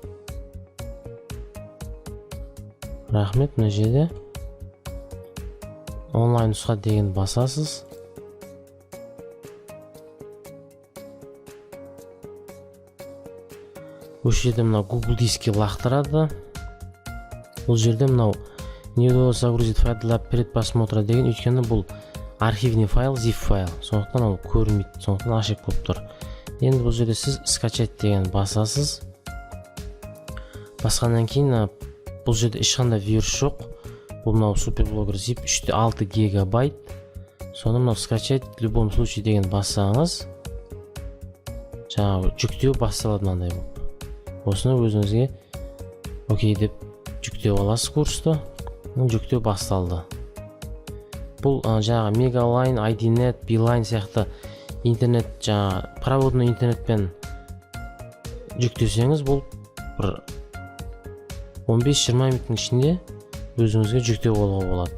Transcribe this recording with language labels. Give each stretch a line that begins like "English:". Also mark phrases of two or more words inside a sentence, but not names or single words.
Kazakh: Рахмет, мына жерде онлайн нұсқа деген басасыз. Осы жерде мынау Google дискке лақтырады. Бұл жерде мынау
Russian: не удалось загрузить файл для предпросмотра
Kazakh: деген, өйткені бұл
Russian: архивный файл,
Kazakh: zip файл. Сондықтан ол көрмейді, сондықтан ашық болып тұр. Енді бұл жерде сіз скачать деген басасыз. Басқаннан кейін бұл жерде ешқандай вирус жоқ. бұл мынау суперблогер zip 3.6 гигабайт. Соны мынау
Russian: скачать в любом случае
Kazakh: деген бассаңыз жаңағы жүктеу басталады мынандай болып. Осыны өзіңізге окей деп жүктеп аласыз курсты. Жүктеу басталды. Бұл жаңағы Мегалайн, IDNet, Билайн сияқты интернет, жаңағы проводной интернетпен жүктесеңіз, бұл бір 15-20 минуттың ішінде өзіңізге жүктеп алуға болады.